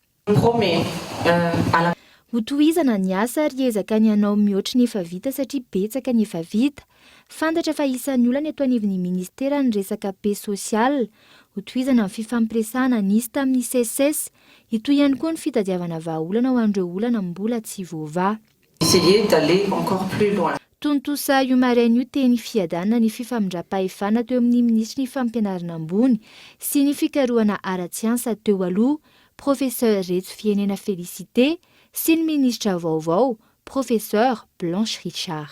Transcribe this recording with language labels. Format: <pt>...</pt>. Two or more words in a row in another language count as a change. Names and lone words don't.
<mg>Hotohizana ny asa ary ezaka ny anao mihoatra ny efa vita satria betsaka ny efa vita. Fantatra fa isan'ny olana eto anivon'ny ministera ny resaka</mg> <fr>paix sociale.</fr> <mg>Hotohizana ny fifampiresahana nisy tamin'ny CSS, ito ihany koa ny fitadiavana vahaolana ho an'ireo olana mbola tsy voava.</mg> <fr>Essayer d'aller encore plus loin.</fr> <mg>Tontosa io maraina io teny fiadanana ny fifamindra-pahefana teo amin'ny ministry ny fampianarana ambony sy ny fikarohana ara-tsiansa teo aloha Professeur Reto Fienena Felicité sy ny ministra vaovao Professeur Blanche Richard.</mg>